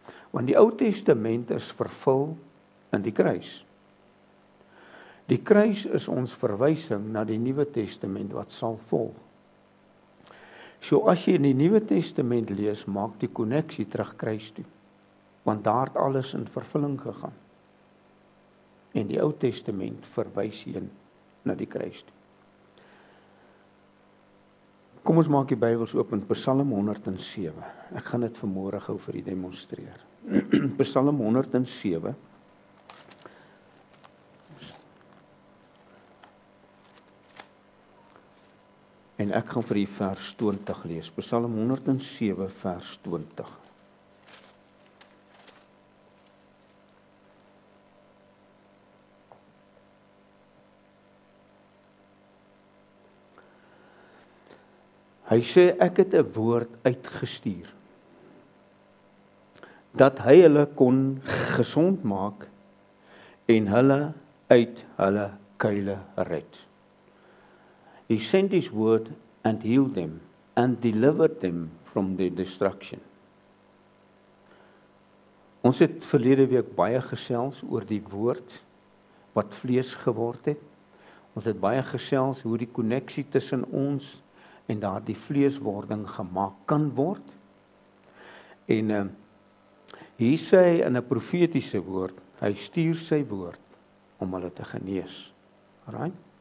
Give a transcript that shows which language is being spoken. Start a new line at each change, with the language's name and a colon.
Afrikaans: Want die Ou Testament is vervul in die kruis. Die kruis is ons verwysing na die Nuwe Testament wat sal volg. So as jy in die Nuwe Testament lees, maak die koneksie terug kruis toe. Want daar het alles in vervulling gegaan. En die Ou Testament verwys heen na die kruis toe. Kom ons maak die Bybels oop in Psalm 107. Ek gaan dit vanmôre gou vir u demonstreer. Psalm 107. En ek gaan vir u vers 20 lees. Psalm 107 vers 20. Hy sê, ek het 'n woord uitgestuur, dat hy hulle kon gesond maak en hulle uit hulle kuile red.
English: He sent his word and healed them and delivered them from their destruction.
Afrikaans: Ons het verlede week baie gesels oor die woord wat vlees geword het. Ons het baie gesels hoe die koneksie tussen ons en daardie vleeswording gemaak kan word. En hier sê hy in 'n profetiese woord, hy stuur sy woord om hulle te genees. Right?